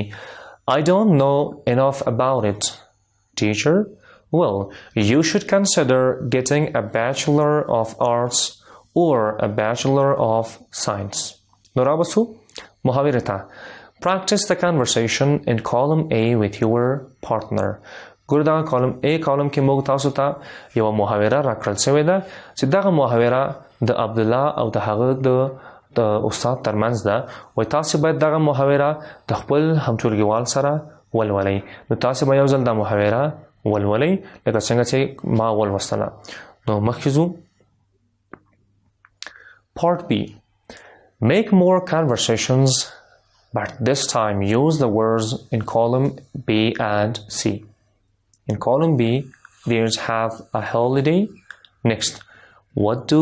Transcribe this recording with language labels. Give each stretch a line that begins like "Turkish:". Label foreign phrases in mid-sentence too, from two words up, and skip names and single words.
English: I don't know enough about it. Teacher, well, you should consider getting a Bachelor of Arts or a Bachelor of Science. Norabasu, muhavirata. Practice the conversation in column A with your partner.
Pashto: ګوره دغه
English: column A column
Pashto: کې موږ تاسو ته یوه محاوره راکړل شوې ده چې دغه محاوره د عبدالله او د هغه د استاد ترمنځ ده. وایي تاسې باید دغه محاوره د خپل همټولګیوال سره ولولئ. نو تاسې به یو ځل دا محاوره ولولئ لکه څنګه چې ما ولوستله. نو مخکې ځو.
English: Part B. Make more conversations but this time use the words in column B and C. In column B, there's have a holiday. Next, what do?